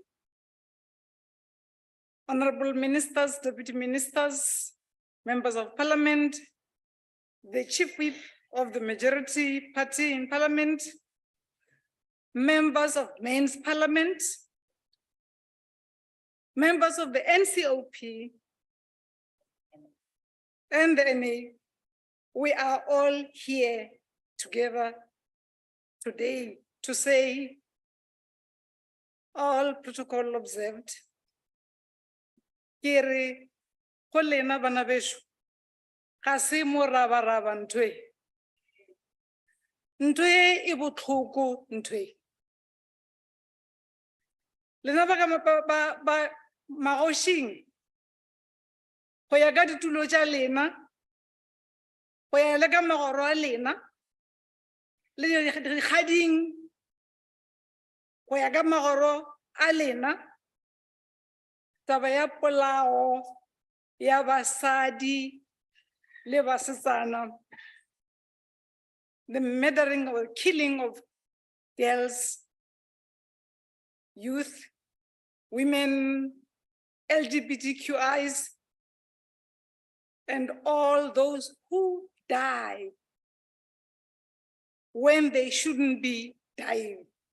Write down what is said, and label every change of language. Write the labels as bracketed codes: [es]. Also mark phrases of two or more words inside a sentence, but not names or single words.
[en] honorable ministers, deputy ministers, members of parliament, the chief whip of the majority party in parliament, members of men's parliament, members of the NCOP, and the NA. We are all here together today to say all protocol observed. [nso] Kere kolena bana besho ga se moraba-raba ntwe. Ntwe e botlhoko ntwe. Lena ba magoshing go ya ka ditulo tša lena, go ya le ka magoro a lena, le dikgading go ya ka magoro a lena, taba ya polao ya basadi le basetsana, [en] the murdering or killing of girls, youth, women, LGBTQIs, and all those who die when they shouldn't be dying.